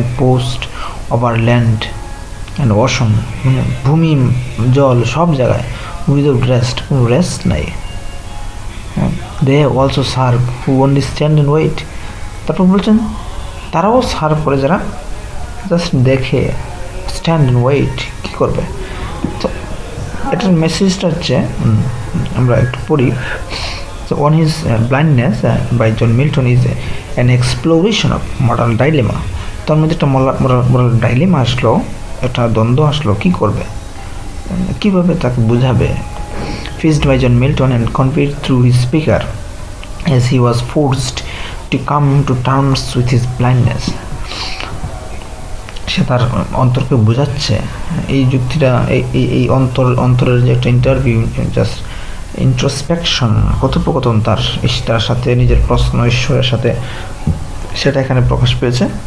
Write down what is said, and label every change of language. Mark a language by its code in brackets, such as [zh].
[en] and post over land and ocean, [bn] মানে ভূমি, জল, সব জায়গায়, [en] without rest, [bn] কোনো রেস্ট নাই। [en] They also serve who only stand and wait. [bn] তারপর বলছেন তারাও সার্ভ করে যারা জাস্ট দেখে, স্ট্যান্ড অ্যান্ড ওয়েট, কী করবে। তো এটার মেসেজটা হচ্ছে, আমরা একটু পড়ি। [en] So on his blindness by John Milton is an exploration of moral dilemma. [bn] তার মধ্যে একটা moral dilemma আসলো, একটা দ্বন্দ্ব আসলো, কি করবে, কিভাবে তাকে বুঝাবে। [en] Faced by John Milton and conveyed through his speaker as he was forced to come to terms with his blindness. [bn] সে তার অন্তরকে বোঝাচ্ছে। এই যুক্তিটা, এই অন্তরের যে একটা ইন্টারভিউ, জাস্ট ইন্ট্রোস্পেকশন, কথোপকথন তার সাথে, নিজের প্রশ্ন ঈশ্বরের সাথে, সেটা এখানে প্রকাশ পেয়েছে।